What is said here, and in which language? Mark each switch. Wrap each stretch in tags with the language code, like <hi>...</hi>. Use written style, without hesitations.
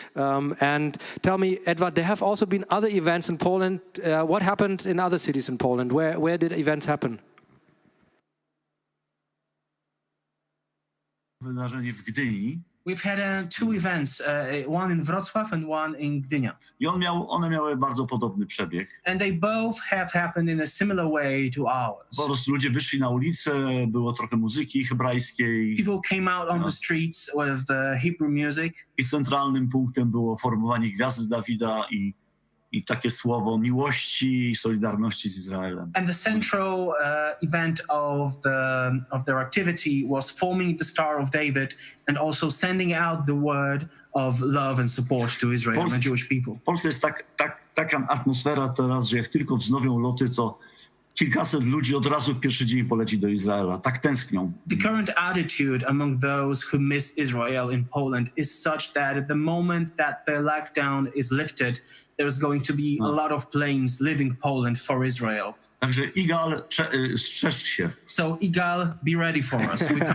<en>And tell me, Edward, there have also been other events in Poland. What happened in other cities in Poland? Where did events happen?</en> <pl>Wydarzenie w Gdyni.</pl> <en>We've had two events, one in Wrocław and one in Gdynia.</en> <pl>I one miały bardzo podobny przebieg.</pl> <en>And they both have happened in a similar way to ours.</en> <pl>Po prostu ludzie wyszli na ulicę, było trochę muzyki hebrajskiej.</pl> <en>People came out on the streets with the Hebrew music.</en> <pl>I centralnym punktem było formowanie gwiazdy Dawida i takie słowo miłości i solidarności z Izraelem.</pl> <en>And the central event of their activity was forming the Star of David and also sending out the word of love and support to Israel and the Jewish people.</en> <pl>W Polsce jest taka atmosfera teraz, że jak tylko wznowią loty, to kilkaset ludzi od razu w pierwszy dzień poleci do Izraela. Tak tęsknią.</pl> <en>The current attitude among those who miss Israel in Poland is such that at the moment that the lockdown is lifted, there's going to be a lot of planes leaving Poland for Israel.</en> <pl>Także Igal, strzeż się.</pl> <en>So Igal, be ready for us.</en>